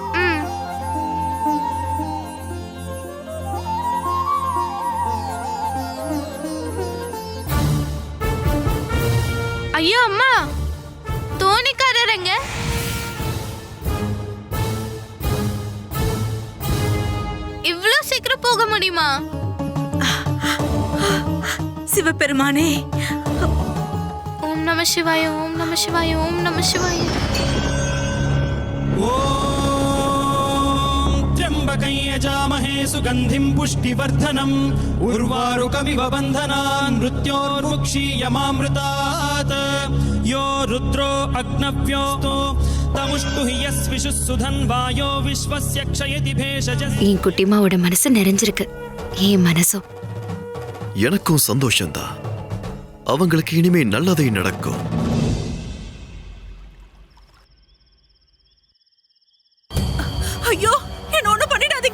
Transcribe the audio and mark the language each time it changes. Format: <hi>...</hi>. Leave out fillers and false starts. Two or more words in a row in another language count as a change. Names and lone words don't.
<ta>ஐயோ அம்மா, தோணிக்காரங்க. இவ்ளோ சீக்கிரம் போக முடியுமா? சிவபெருமானே,</ta> <sa>ओम् नम शिवाय, ओम् नम शिवाय, ओम् नम शिवाय. त्र्यंबकं यजामहे सुगंधिं पुष्टिवर्धनम् उर्वारुकमिव बन्धनान् मृत्योर्मुक्षीयमामृतात् यो रुद्रो अग्नव्योस्तो तमुष्टु हि यस्विषुः सुधन्वायो विश्वस्य क्षयति भेषजः.</sa> <ta>என் குட்டிமாவோட மனசு நிறைஞ்சிருக்கு. என் மனசும் எனக்கும் சந்தோஷம்தான். அவங்களுக்கு இனிமே நல்லதே நடக்கும். ஐயோ, என்ன ஒண்ணு பண்ணிடாதீங்க.</ta>